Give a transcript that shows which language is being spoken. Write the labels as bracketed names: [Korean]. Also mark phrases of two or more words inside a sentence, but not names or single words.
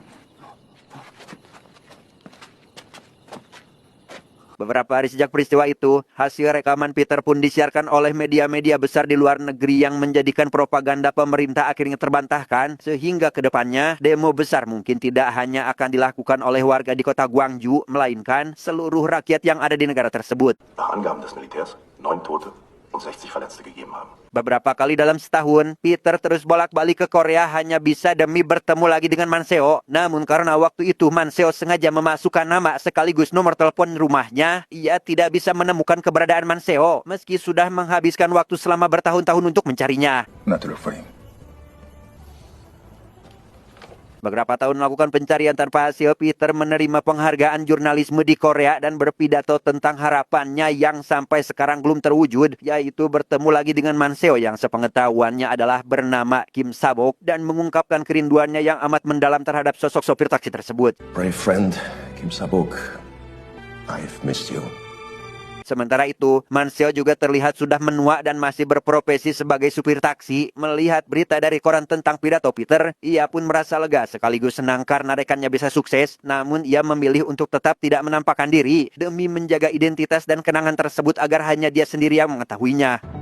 [Indonesian] Beberapa hari sejak peristiwa itu, hasil rekaman Peter pun disiarkan oleh media-media besar di luar negeri yang menjadikan propaganda pemerintah akhirnya terbantahkan, sehingga ke depannya demo besar mungkin tidak hanya akan dilakukan oleh warga di kota Gwangju, melainkan seluruh rakyat yang ada di negara tersebut. [German] Nach Angaben des Militärs 9 Tote und 60 Verletzte gegeben haben. [Indonesian] Beberapa kali dalam setahun, Peter terus bolak-balik ke Korea hanya bisa demi bertemu lagi dengan Manseo. Namun karena waktu itu Manseo sengaja memasukkan nama sekaligus nomor telepon rumahnya, ia tidak bisa menemukan keberadaan Manseo meski sudah menghabiskan waktu selama bertahun-tahun untuk mencarinya. [English] Not to refrain. [Indonesian] Beberapa tahun melakukan pencarian tanpa hasil, Peter menerima penghargaan jurnalisme di Korea dan berpidato tentang harapannya yang sampai sekarang belum terwujud, yaitu bertemu lagi dengan Manseo yang sepengetahuannya adalah bernama Kim Sabok dan mengungkapkan kerinduannya yang amat mendalam terhadap sosok sopir taksi tersebut. [English] Brave friend, Kim Sabok. I've missed you. [Indonesian] Sementara itu, Manseo juga terlihat sudah menua dan masih berprofesi sebagai supir taksi. Melihat berita dari koran tentang pidato Peter, ia pun merasa lega sekaligus senang karena rekannya bisa sukses. Namun ia memilih untuk tetap tidak menampakkan diri demi menjaga identitas dan kenangan tersebut agar hanya dia sendiri yang mengetahuinya.